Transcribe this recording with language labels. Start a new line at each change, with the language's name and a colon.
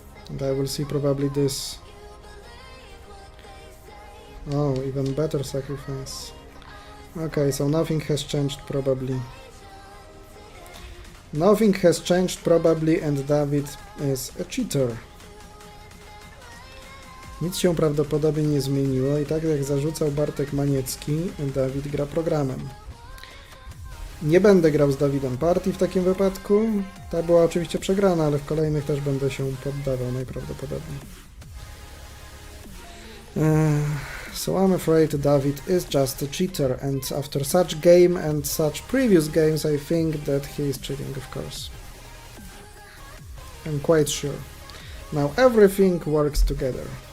English: And I will see probably this. Oh, even better sacrifice. Okay, so nothing has changed probably. Nothing has changed probably and David is a cheater.
Polish: Nic się prawdopodobnie nie zmieniło i tak jak zarzucał Bartek Maniecki, Dawid gra programem. Nie będę grał z Dawidem partii w takim wypadku. Ta była oczywiście przegrana, ale w kolejnych też będę się poddawał najprawdopodobniej.
English: So I'm afraid David is just a cheater, and after such game and such previous games I think that he is cheating, of course. I'm quite sure. Now everything works together.